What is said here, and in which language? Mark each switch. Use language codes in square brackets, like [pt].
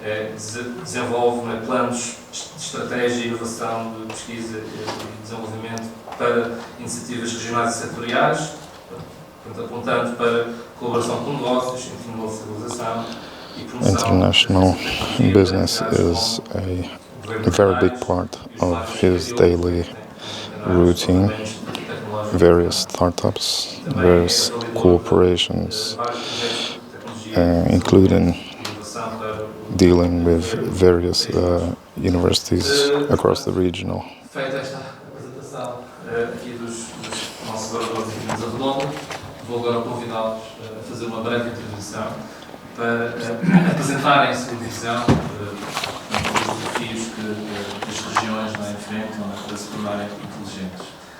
[pt] Desenvolve planos de estratégia e inovação de pesquisa e desenvolvimento para iniciativas regionais e setoriais, apontando para colaboração com negócios, internacionalização e promoção. [en] International business is a very big part of his daily routine. Various startups, various cooperations, including dealing with various universities across the regional. [pt] Feita esta apresentação aqui dos nossos oradores aqui na mesa redonda, vou agora convidá-los a fazer uma breve introdução para apresentarem a sua visão dos desafios que as regiões enfrentam para se tornarem inteligentes.